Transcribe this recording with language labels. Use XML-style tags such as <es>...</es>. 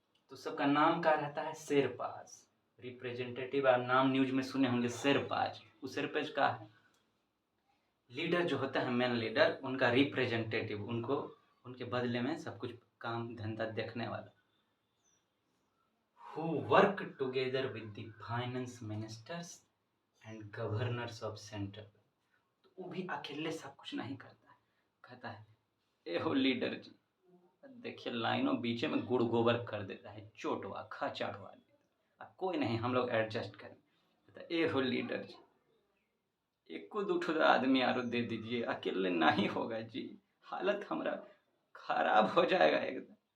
<hi>तो सबका नाम क्या रहता है? शेरपाज। रिप्रेजेंटेटिव आप नाम न्यूज में सुने होंगे, शेरपाज। वो शेरपाज का है लीडर जो होता है, मेन लीडर, उनका रिप्रेजेंटेटिव, उनको उनके बदले में सब कुछ काम धंधा देखने वाला।</hi> <en>Who work together with the finance ministers and governors of central bank।</en> <hi>तो वो भी अकेले सब कुछ नहीं करता है, कहता है ए हो लीडर जी, देखिए लाइनों बीच में गुड़ गोबर कर देता है, चोटवा खा चाड़वा देता है, कोई नहीं हम लोग एडजस्ट करें। कहता ए हो लीडर जी, एक को दो ठो आदमी आरो दे दीजिए, अकेले नहीं होगा जी, हालत हमारा खराब हो जाएगा एकदम।</hi>